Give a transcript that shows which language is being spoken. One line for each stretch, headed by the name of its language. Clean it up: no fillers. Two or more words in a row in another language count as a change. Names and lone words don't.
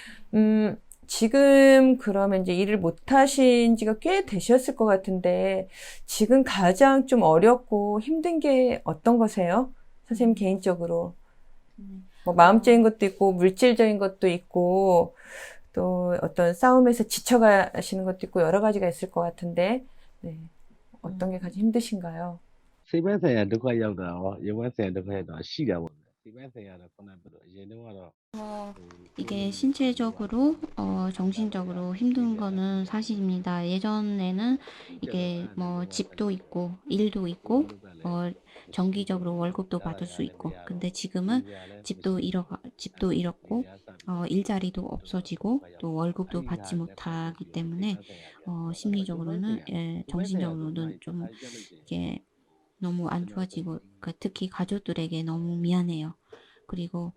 Korean: 지금 그러면 이제 일을 못 하신 지가 꽤 되셨을 것 같은데 지금 가장 좀 어렵고 힘든 게 어떤 거세요? 선생님 개인적으로. 뭐 마음적인 것도 있고 물질적인 것도 있고 또 어떤 싸움에서 지쳐가시는 것도 있고 여러 가지가 있을 것 같은데 네. 어떤 게 가장 힘드신가요?
Burmese: စိတ်ပိုင်းဆိုင်ရာဒုက္ခရောက်တာရောရုပ်ပိုင်းဆိုင်ရာဒုက္ခရောက်တာရှိတာပေါ့စိတ်ပိုင်းဆိုင်ရာတော့ခုနကပြောအရင်တုန်းကတော့
Korean: 이게 신체적으로, 정신적으로 힘든 거는 사실입니다. 예전에는 이게 뭐 집도 있고, 일도 있고, 정기적으로 월급도 받을 수 있고, 근데 지금은 집도 잃었고, 일자리도 없어지고, 또 월급도 받지 못하기 때문에, 심리적으로는, 정신적으로는 좀, 이게 너무 안 좋아지고, 그러니까 특히 가족들에게 너무 미안해요.